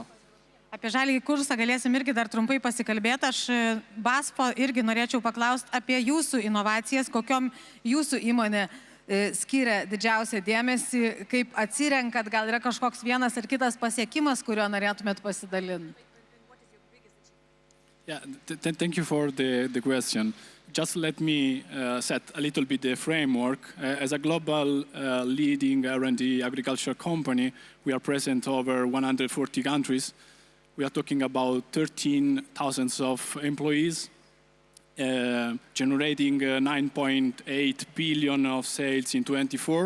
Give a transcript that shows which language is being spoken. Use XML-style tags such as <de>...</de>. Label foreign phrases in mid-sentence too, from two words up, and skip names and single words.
<lt>Apie žalį kursą galėsim irgi dar trumpai pasikalbėti. Aš BASFO irgi norėčiau paklausti apie jūsų inovacijas, kokiom jūsų įmonė skiria didžiausią dėmesį, kaip atsirenkat, gal yra kažkoks vienas ar kitas pasiekimas, kurio norėtumėt pasidalinti.</lt> <en>Yeah, thank you for the question. Just let me set a little bit the framework. As a global leading R&D agriculture company, we are present over 140 countries. We are talking about 13,000 of employees, generating 9.8 billion of sales in 24.</en>